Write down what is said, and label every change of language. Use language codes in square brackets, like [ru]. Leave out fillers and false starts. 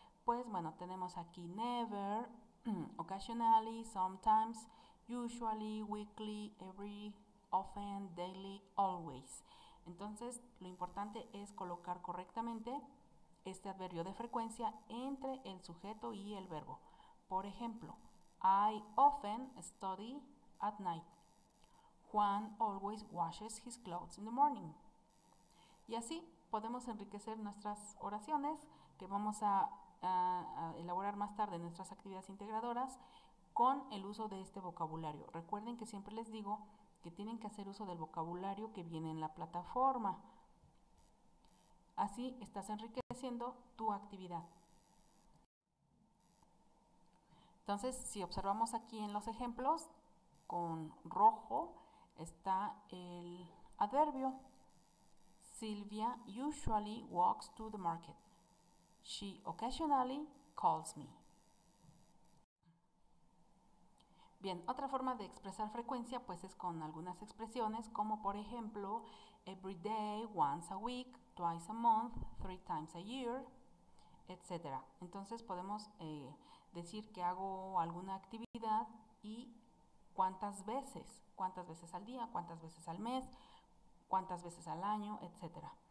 [es] Pues bueno, tenemos aquí [en] never, occasionally, sometimes, usually, weekly, every, often, daily, always. [es] Entonces lo importante es colocar correctamente este adverbio de frecuencia entre el sujeto y el verbo. Por ejemplo, [en] I often study at night. Juan always washes his clothes in the morning. [es] Y así podemos enriquecer nuestras oraciones que vamos a elaborar más tarde en nuestras actividades integradoras con el uso de este vocabulario. Recuerden que siempre les digo que tienen que hacer uso del vocabulario que viene en la plataforma. Así estás enriqueciendo tu actividad. Entonces, si observamos aquí en los ejemplos, con rojo está el adverbio. [en] Silvia usually walks to the market. She occasionally calls me. [es] Bien, otra forma de expresar frecuencia pues es con algunas expresiones como por ejemplo [en] every day, once a week, twice a month, 3 times a year, [es] etc. Entonces podemos decir que hago alguna actividad y cuántas veces al día, cuántas veces al mes, cuántas veces al año, etc.